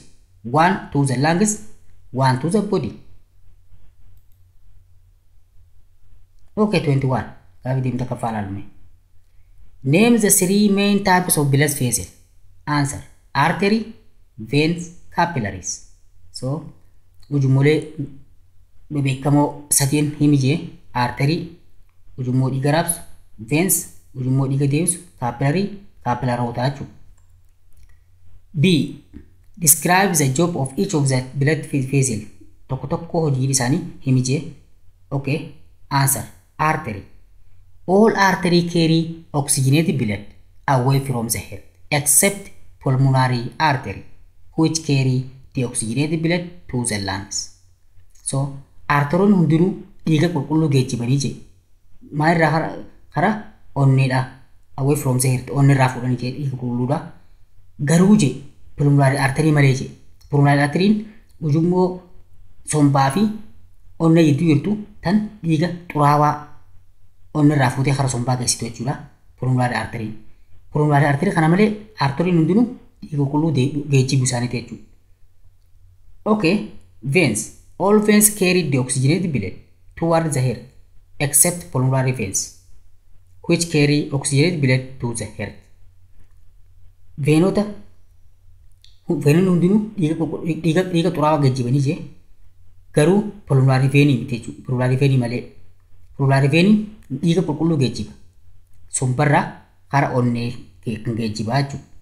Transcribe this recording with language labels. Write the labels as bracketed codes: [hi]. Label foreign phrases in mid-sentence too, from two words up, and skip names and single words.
[en] One to the lungs, one to the body. Okay, 21. Name the three main types of blood vessels. Answer. Artery, veins, capillaries. So, [om] ujummolee beekamoo sadeen himijee artery ujummoo dhiiga raabsu, veins ujummoo dhiiga deemsu, capillaroota jechuudha. [en] B. Describe the job of each of the blood vessels. [om] Tokko tokko hojii isaanii himijee. [en] Okay. Answer. Artery. All artery carry oxygenated blood away from the heart except pulmonary artery which carry the oxygenated blood to the lungs. [om] So arteroon hundinuu dhiiga qulqulluu geejjibanii je maalirraa karaa onneedha [en] away from the heart [om] onneerraa fudhanii je dhiiga qulqulluudha garuu je [en] pulmonary artery [om] malee je pulmonary arteriin ujummoo sombaa fi onnee gidduu jirtu tan dhiiga xuraawaa onneerraa fuutee karaa sombaa geessitu jechuudha [en] pulmonary artery. [om] Pulmonary artery kana malee arteriin hundinuu dhiiga qulqulluu geejjibuu isaaniiti jechuudha. [en] Okay, veins. All veins carry the oxygenated blood toward the heart except pulmonary veins which carry oxygenated blood to the heart. [om] Veenota hundinuu dhiiga xuraawaa geejjibanii je garuu pulmonary veenii miti jechuudha. Pulmonary veenii malee. Pulmonary veenii dhiiga qulqulluu geejjiba. Sombarraa karaa onnee kan geejjibaa jechuudha.